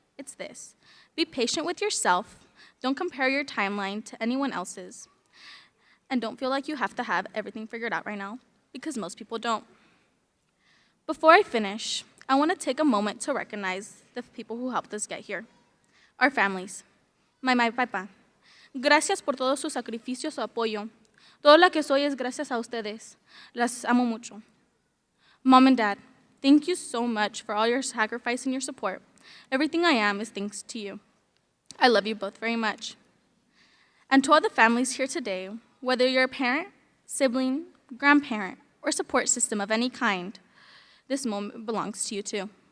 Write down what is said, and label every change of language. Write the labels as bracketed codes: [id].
[en] It's this: be patient with yourself. Don't compare your timeline to anyone else's. And don't feel like you have to have everything figured out right now, because most people don't. Before I finish, I want to take a moment to recognize the people who helped us get here. Our families. [es] Mamá y papá, gracias por todo su sacrificio, su apoyo. Todo lo que soy es gracias a ustedes. Las amo mucho. [en] Mom and Dad, thank you so much for all your sacrifice and your support. Everything I am is thanks to you. I love you both very much. And to all the families here today, whether you're a parent, sibling, grandparent, or support system of any kind, this moment belongs to you too.